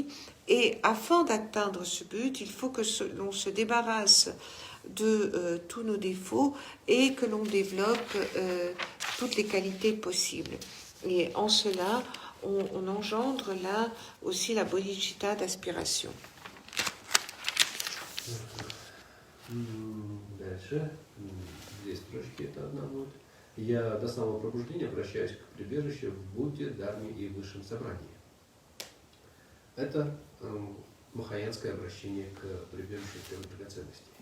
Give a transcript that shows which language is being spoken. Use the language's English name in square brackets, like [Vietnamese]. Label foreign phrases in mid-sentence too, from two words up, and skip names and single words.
[French] Et afin d'atteindre ce but, il faut que l'on se débarrasse de tous nos défauts et que l'on développe toutes les qualités possibles. Et en cela, on engendre là aussi la bodhicitta d'aspiration. [Russian] Дальше, две строчки, это одна будет. Я до самого пробуждения обращаюсь к прибежищу в Будде, Дharме и Высшем Собрании. Это махаянское обращение к прибежищу первой драгоценности.